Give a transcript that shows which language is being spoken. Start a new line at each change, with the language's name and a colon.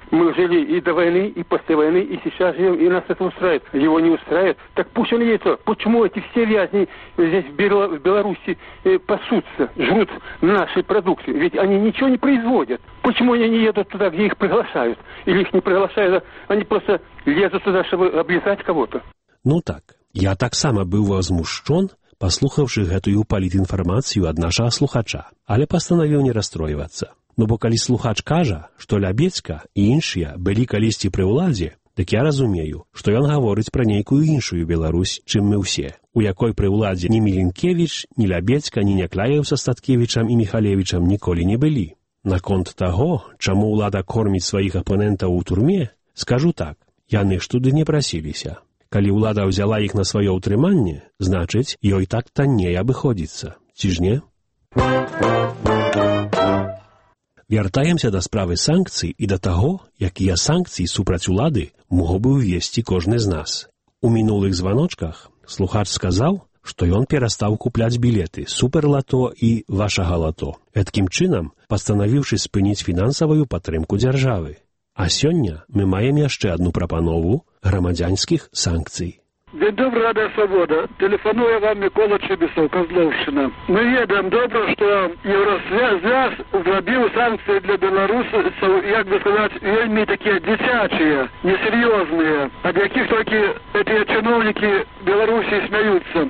Russian: Мы жили и до войны, и после войны, и сейчас живем, и нас это устраивает. Его не устраивает. Так пусть он едет. Почему эти все вязни здесь в Беларуси пасутся, жрут наши продукты? Ведь они ничего не производят. Почему они не едут туда, где их приглашают? Или их не приглашают, они просто лезут туда, чтобы облизать кого-то? Ну так.
Belarusian: Я таксама быў возмущен, паслухаўшы гэтую палітінфармацыю ад нашага слухача, але пастанавіў не расстройвацца. Ну бо калі слухач кажа, што Лябецька і іншыя былі калісьці пры ўладзе, дык я разумею, што ён гаворыць пра нейкую іншую Беларусь, чым мы ўсе, у якой пры ўладзе ні Мілінкевіч, ні Лябецька, ні Някляеў са Статкевічам і Міхалевічам ніколі не былі. Наконт таго, чаму ўлада корміць сваіх апанентаў у турме, скажу так, яны ж туды не прасіліся. Калі ўлада ўзяла іх на сваё ўтрыманне, значыць, ёй так танней абыходзіцца. Ці ж не? Вяртаемся да справы санкцый і да таго, якія санкцыі супраць улады мог бы ўвесці кожны з нас. У мінулых званочках слухач сказаў, што ён перастаў купляць білеты «Суперлато» і «Вашага лато», эткім чынам пастанавіўшы спыніць фінансавую падтрымку дзяржавы. А сёння мы маем яшчэ адну прапанову грамадзянскіх санкцый.
Russian: День добрый, Рада Свобода. Телефоную вам Микола Чибисов, Козловщина. Мы ведем добро, что Евросвязь вводил санкции для белорусов, как бы сказать, вельми такие дитячие, несерьезные, от яких только эти чиновники Беларуси смеются.